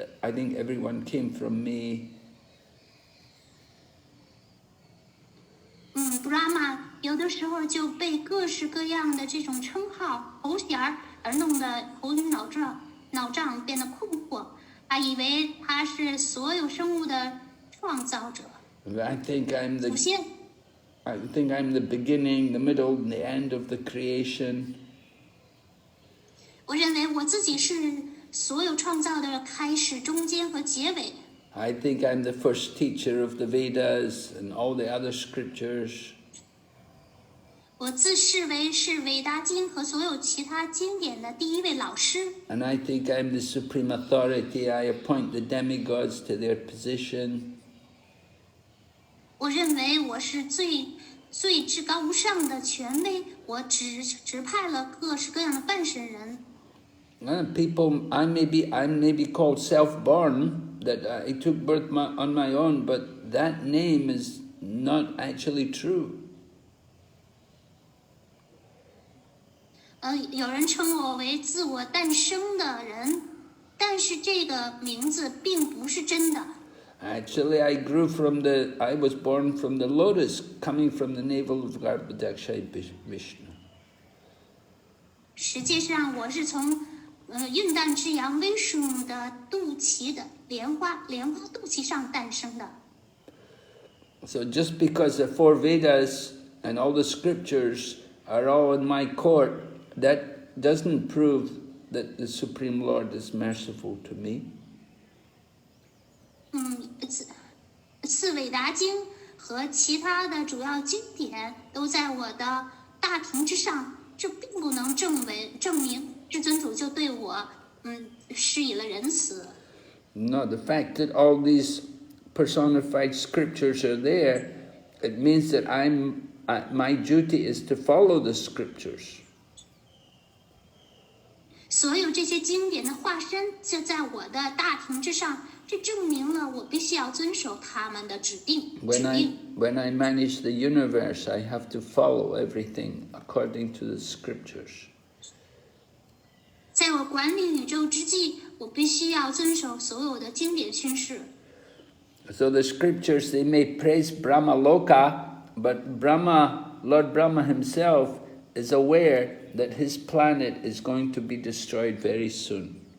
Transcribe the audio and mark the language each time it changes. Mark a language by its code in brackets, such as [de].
[en] I think everyone came from me. [zh] Brahma 有的时候就被各式各样的这种称号、头衔而弄得头晕脑胀，变得困惑。他以为他是所有生物的创造者。 [en] I think I'm the [zh] 首先， [en] I think I'm the beginning, the middle, and the end of the creation. [zh] 我认为我自己是所有创造的开始、中间和结尾。 [en] I think I'm the first teacher of the Vedas and all the other scriptures. [zh] 我自视为是韦达经和所有其他经典的第一位老师。 [en] And I think I'm the supreme authority. I appoint the demigods to their position. [zh] 我认为我是最至高无上的权威，我指派了各式各样的半神人。 [en] People, I'm maybe called self-born, that I took birth on my own, but that name is not actually true. [zh] 有人称我为自我诞生的人，但是这个名字并不是真的。 [en] Actually, I was born from the lotus, coming from the navel of Bhagavatamrta Vishnu. [zh] 实际上，我是从孕诞之阳威属的肚脐的莲花肚脐上诞生的。 [en] So just because the four Vedas and all the scriptures are all in my court, that doesn't prove that the Supreme Lord is merciful to me. [zh] 四韦达经和其他的主要经典都在我的大庭之上，这并不能证明至尊主就对我施以了仁慈。 [en] No, the fact that all these personified scriptures are there, it means that my duty is to follow the scriptures. [zh] 所有这些经典的化身就在我的大庭之上，这证明了我必须要遵守他们的指令。 [en] When I manage the universe, I have to follow everything according to the scriptures. [zh] 在我管理宇宙之际，我必须要遵守所有的经典训示。 [en] So the scriptures, they may praise Brahma Loka, but Lord Brahma himself is aware that his planet is going to be destroyed very soon.